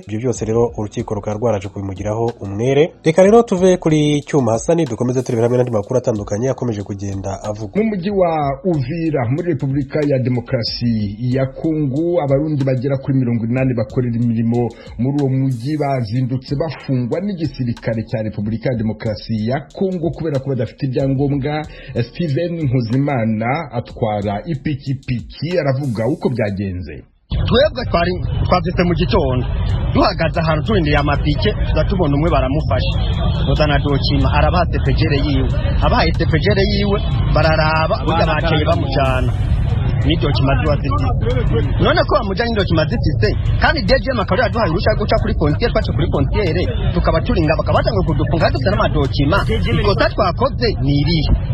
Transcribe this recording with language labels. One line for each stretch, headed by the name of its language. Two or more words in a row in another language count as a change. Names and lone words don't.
Kinyarwanda: Ibyo byose rero urukiko rukaba rwaraje kubimugiraho umwere. Reka rero tuve kuri Cyuma Hassan dukomeze turebera hamwe n'andi makuru atandukanye akomeje kugenda avuga. Mu mujyi wa Uvira muri Repubulika ya Demokarasi ya Kongo abarundi bagera kuri 80 bakorera imirimo muri uwo mujyi bazindutse bafungwa n'igisirikare cya Repubulika ya Demokarasi ya Kongo kubera ko badafite ibyangombwa. Steven Nkuzimana atwara ipikipiki aravuga uko byagenze.
Rundi: twebwe twavyise mu gitondo duhagaze ahantu turindiriye amapike tubona umwe baramufasha uzana dokima arabaha tepejere yiwe abahaye tepejere yiwe bararaba burya bateye bamujana n'idokima zifite none ko bamujyanye n'idokima zifite kandi DGM akaba yaduhaye uruhushya guca kuri kontiere twaca kuri kontiere tukaba turinga bakabatanga kudufunga dufite n'amadokima ikosa twakoze ni irihe